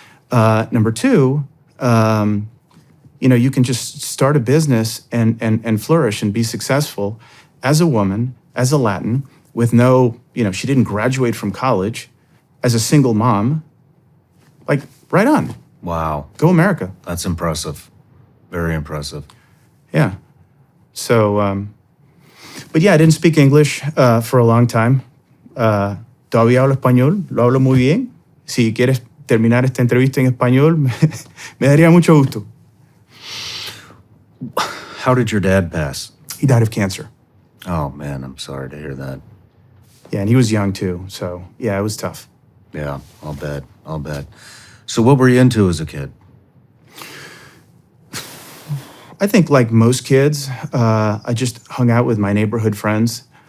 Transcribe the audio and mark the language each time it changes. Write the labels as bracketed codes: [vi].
[en] Number two, you can just start a business and flourish and be successful as a woman, as a Latin, with no, she didn't graduate from college, as a single mom. Like, right on. Wow. Go America. That's impressive. Very impressive. Yeah. So, but yeah, I didn't speak English for a long time. [es] Todavía hablo español, lo hablo muy bien. Si quieres terminar esta entrevista en español, me daría mucho gusto. [en] How did your dad pass? He died of cancer. Oh, man, I'm sorry to hear that. Yeah, and he was young too. So, yeah, it was tough. Yeah, I'll bet. So what were you into as a kid? I think like most kids, I just hung out with my neighborhood friends.